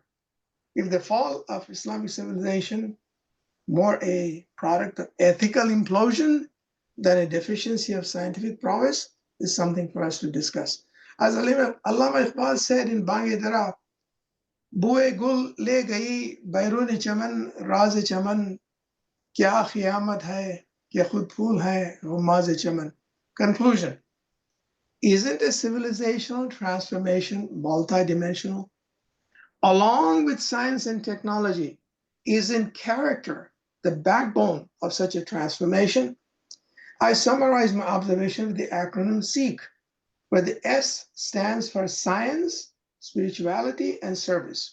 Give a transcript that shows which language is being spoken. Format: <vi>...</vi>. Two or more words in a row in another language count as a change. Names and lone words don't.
<en>If the fall of Islamic civilization more a product of ethical implosion than a deficiency of scientific prowess is something for us to discuss. As Allama Iqbal said in Bange Dara,</en> <ur>بوئے گل لے گئی بیرون چمن راز چمن کیا قیامت ہے کیا خود پھول ہے غماز چمن.</ur> <en>Conclusion: isn't a civilizational transformation multidimensional? Along with science and technology, isn't character the backbone of such a transformation? I summarize my observation with the acronym SEEK, where the S stands for science, spirituality, and service.</en>